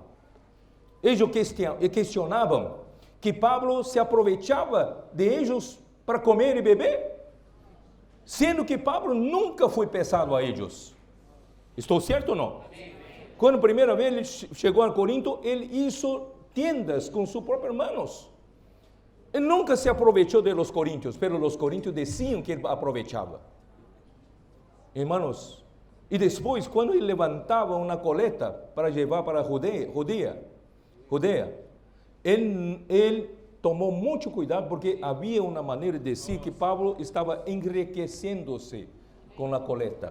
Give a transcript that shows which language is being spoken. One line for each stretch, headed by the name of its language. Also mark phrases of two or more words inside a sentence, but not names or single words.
Portuguese: Eles questionavam que Pablo se aproveitava de eles para comer e beber, sendo que Pablo nunca foi pesado a eles. Estou certo ou não? Quando a primeira vez ele chegou a Corinto, ele
Spanish: hizo tiendas
Portuguese: com seus próprios manos. Ele nunca se aproveitou
Spanish: de los coríntios, pero los coríntios
Portuguese: diziam que ele aproveitava. Irmãos, e depois, quando ele levantava uma coleta para levar para a Judeia, ele tomou muito cuidado, porque havia uma maneira de dizer que Pablo estava enriquecendo-se com a coleta.